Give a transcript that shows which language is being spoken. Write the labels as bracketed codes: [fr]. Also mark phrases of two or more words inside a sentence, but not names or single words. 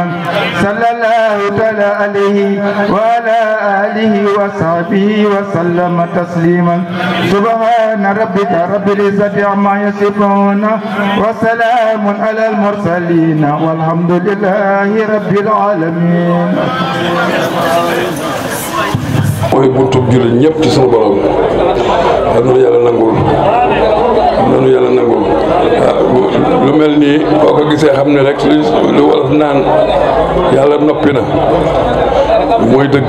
[ar] صلى الله تعالى عليه وعلى آله وصحبه وسلم تسليما. سبحان ربك رب العزة عما يصفون وسلام على المرسلين والحمد لله رب العالمين. [wo] mooy buntu jullit ñëpp ci sunu borom am na yàlla nangul nanu yàlla nangul lu mel nii boo ko gisee xam ne rek lu wolof naan yàlla noppi na mooy dëgg.